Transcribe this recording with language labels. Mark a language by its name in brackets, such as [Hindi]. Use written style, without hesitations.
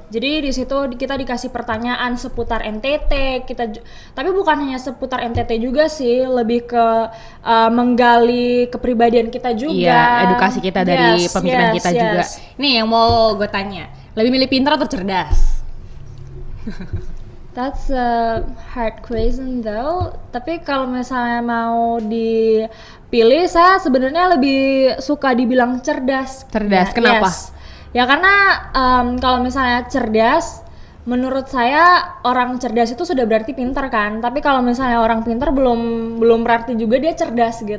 [Indonesian] Jadi di situ kita dikasih pertanyaan seputar NTT, tapi bukan hanya seputar NTT juga sih, lebih ke menggali kepribadian kita juga. Iya, edukasi kita dari pemikiran kita juga. Nih yang mau gue tanya, lebih milih pintar atau cerdas? [English] That's a hard question though. [Indonesian] Tapi kalau misalnya mau dipilih, saya sebenarnya lebih suka dibilang cerdas. Cerdas, kenapa? Ya karena kalau misalnya cerdas, menurut saya orang cerdas itu sudah berarti pintar kan. Tapi kalau misalnya orang pintar belum berarti juga dia cerdas gitu.